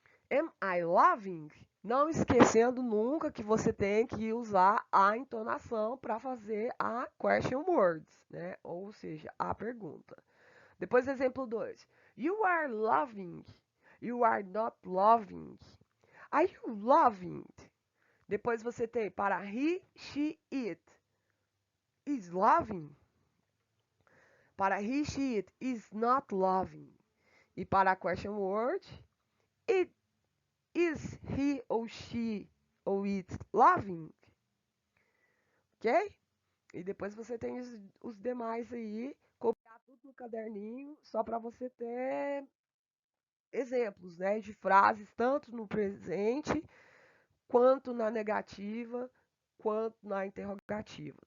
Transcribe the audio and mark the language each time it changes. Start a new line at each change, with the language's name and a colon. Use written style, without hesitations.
English: Am I loving?
Portuguese: Não esquecendo nunca que você tem que usar a entonação para fazer a question words, né? Ou seja, a pergunta. Depois, exemplo 2.
English: You are loving. You are not loving. Are you loving?
Portuguese: Depois você tem para he, she, it.
English: Is loving. Para he, she, it is not loving.
Portuguese: E para a
English: question word, it is he ou she ou it loving.
Portuguese: Ok? E depois você tem os demais aí, copiar tudo no caderninho, só para você ter exemplos, né, de frases tanto no presente quanto na negativa, quanto na interrogativa.